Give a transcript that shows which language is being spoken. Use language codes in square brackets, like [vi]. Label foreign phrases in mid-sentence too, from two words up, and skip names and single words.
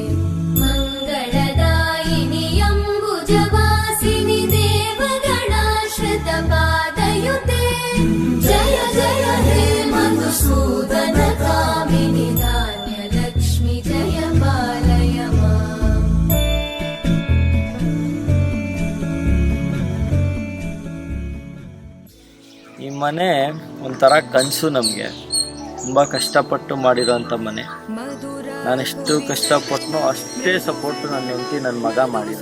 [sa] मङ्गलदायिनि अम्बुजवासिनि देवगणाश्रितपादयुते जय जय हे मधुसूदन कामिनि धान्यलक्ष्मि जय पालय [kn] ಈ ಮನೆ ಒಂಥರ ಕನಸು ನಮಗೆ. ತುಂಬ ಕಷ್ಟಪಟ್ಟು ಮಾಡಿರೋಂಥ ಮನೆ. ನಾನೆಷ್ಟು ಕಷ್ಟಪಟ್ಟನೋ ಅಷ್ಟೇ ಸಪೋರ್ಟು ನನ್ನ ಹೆಂಡತಿ ನನ್ನ ಮಗ ಮಾಡಿದ್ರು.